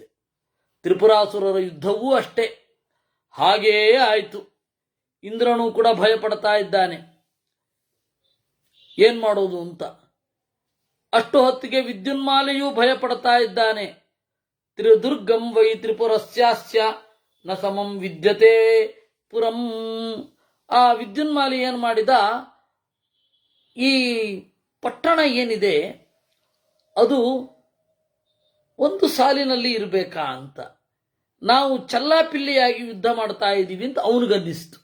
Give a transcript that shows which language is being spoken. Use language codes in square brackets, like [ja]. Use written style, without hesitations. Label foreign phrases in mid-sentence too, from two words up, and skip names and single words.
[kn] ತ್ರಿಪುರಾಸುರರ ಯುದ್ಧವೂ ಅಷ್ಟೇ, ಹಾಗೆಯೇ ಆಯಿತು. ಇಂದ್ರನು ಕೂಡ ಭಯಪಡ್ತಾ ಇದ್ದಾನೆ, ಏನ್ ಮಾಡೋದು ಅಂತ. ಅಷ್ಟು ಹೊತ್ತಿಗೆ ವಿದ್ಯುನ್ಮಾಲೆಯೂ ಭಯಪಡ್ತಾ ಇದ್ದಾನೆ. [sa] ತ್ರಿದುರ್ಗಂ ವೈ ತ್ರಿಪುರಸ್ಯಾಸ್ಯ ನ ಸಮಂ ವಿದ್ಯತೆ ಪುರಂ. [kn] ಆ ವಿದ್ಯುನ್ಮಾಲಿ ಏನ್ ಮಾಡಿದ, ಈ ಪಟ್ಟಣ ಏನಿದೆ ಅದು ಒಂದು ಸಾಲಿನಲ್ಲಿ ಇರಬೇಕಾ ಅಂತ. ನಾವು ಚಲ್ಲಾಪಿಲ್ಲಿಯಾಗಿ ಯುದ್ಧ ಮಾಡ್ತಾ ಇದ್ದೀವಿ ಅಂತ ಅವನಿಗನ್ನಿಸ್ತು.